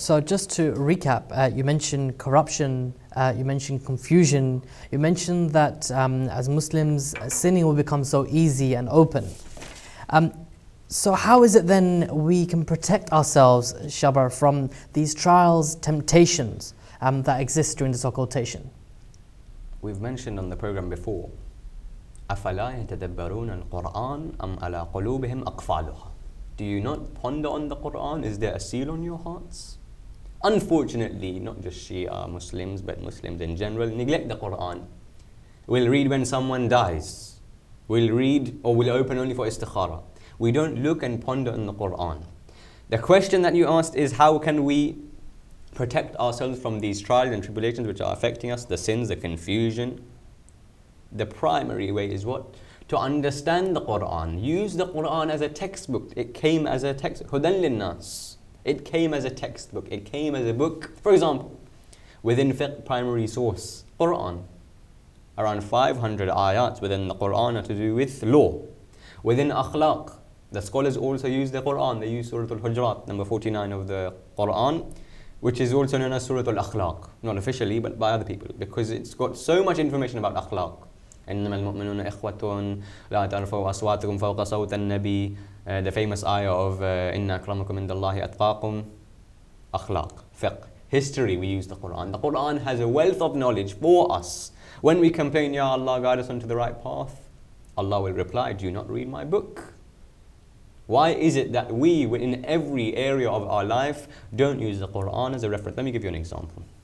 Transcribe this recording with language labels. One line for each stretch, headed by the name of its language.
English: So just to recap, you mentioned corruption, you mentioned confusion, you mentioned that as Muslims, sinning will become so easy and open. So how is it then we can protect ourselves, Shabbar, from these trials, temptations that exist during this occultation? We've mentioned on the program before,
Arabic: أَفَلَا يَتَدَبَّرُونَ الْقُرْآنَ أَمْ عَلَى قُلُوبِهِمْ أَقْفَالُهَا.
English: Do you not ponder on the Quran? Is there a seal on your hearts? Unfortunately, not just Shia Muslims, but Muslims in general, neglect the Quran. We'll read when someone dies. We'll read or we'll open only for istikhara. We don't look and ponder on the Quran. The question that you asked is, how can we protect ourselves from these trials and tribulations which are affecting us, the sins, the confusion? The primary way is what? To understand the Quran. Use the Quran as a textbook. It came as a textbook. Hudan linnas. It came as a textbook. It came as a book. For example, within fiqh primary source, Quran. Around 500 ayats within the Quran are to do with law. Within akhlaq, the scholars also use the Quran. They use Surah Al-Hujurat, number 49 of the Quran, which is also known as Surah Al-Akhlaq. Not officially, but by other people, because it's got so much information about akhlaq.
Arabic: إنما المؤمنون إخوة لا ترفعوا أصواتكم فوق صوت النبي.
English: The famous ayah of
Arabic: إن أكرمكم عند الله أتقاكم.
English: Akhlaq, fiqh, history, we use the Quran. The Quran has a wealth of knowledge for us. When we complain, Ya Allah, guide us onto the right path, Allah will reply, do you not read my book? Why is it that we, in every area of our life, don't use the Quran as a reference? Let me give you an example.